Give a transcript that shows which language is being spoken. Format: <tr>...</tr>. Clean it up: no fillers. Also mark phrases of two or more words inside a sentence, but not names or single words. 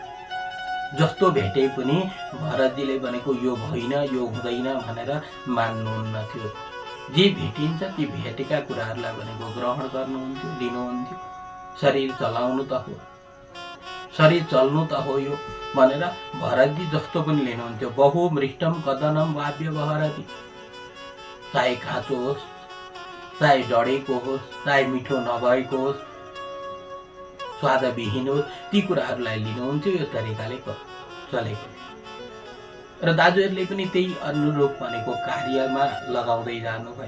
<ne>जस्तो भेटे पनि भरतजीले भनेको यो होइन, यो हुँदैन भनेर मान्नुहुन्न थियो। जे भेटिन्छ ती भेटेका कुराहरूलाई भनेको ग्रहण गर्नुहुन्थ्यो, लिनुहुन्थ्यो। शरीर चलाउनु त हो, शरीर चल्नु त हो यो भनेर भरतजी जस्तो पनि लिनुहुन्थ्यो।</ne> <sa>बहु मृष्टम कदनम वाव्य बहरती,</sa> <ne>चाहे काँचो होस् चाहे डढेको होस्, चाहे मिठो नभएको होस्, स्वादविहीन होस्, ती कुराहरूलाई लिनुहुन्थ्यो। यो तरिकाले चलेको र दाजुहरूले पनि त्यही अनुरूप भनेको कार्यमा लगाउँदै जानुभयो।</ne>